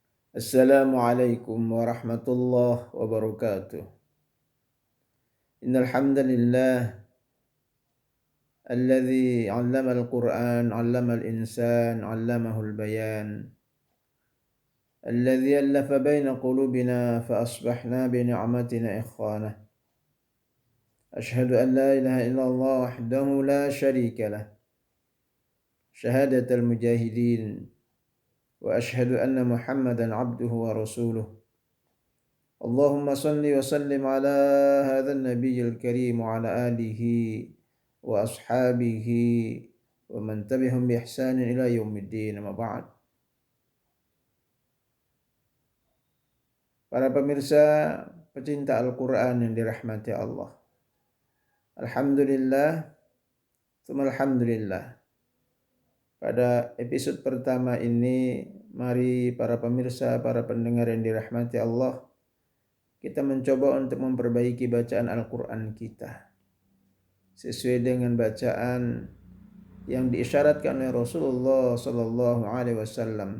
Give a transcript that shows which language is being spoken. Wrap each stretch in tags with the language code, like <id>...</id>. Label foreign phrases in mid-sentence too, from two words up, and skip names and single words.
<ar>السلام عليكم ورحمة الله وبركاته. إن الحمد لله الذي علم القرآن علم الإنسان علمه البيان. الذي ألف بين قلوبنا فأصبحنا بنعمتنا إخوانا. أشهد أن لا إله إلا الله وحده لا شريك له. شهادة المجاهدين وأشهد أن محمدا عبده ورسوله. اللهم صل وسلم على هذا النبي الكريم وعلى آله وأصحابه ومن تبعهم بإحسان إلى يوم الدين، أما بعد.</ar> <id>Para pemirsa pecinta Al-Qur'an yang dirahmati Allah.</id> <ar>الحمد لله، ثم الحمد لله.</ar> <id>Pada episode pertama ini, mari para pemirsa, para pendengar yang dirahmati Allah, kita mencoba untuk memperbaiki bacaan Al-Qur'an kita sesuai dengan bacaan yang diisyaratkan oleh Rasulullah</id> <ar>صلى الله عليه وسلم.</ar>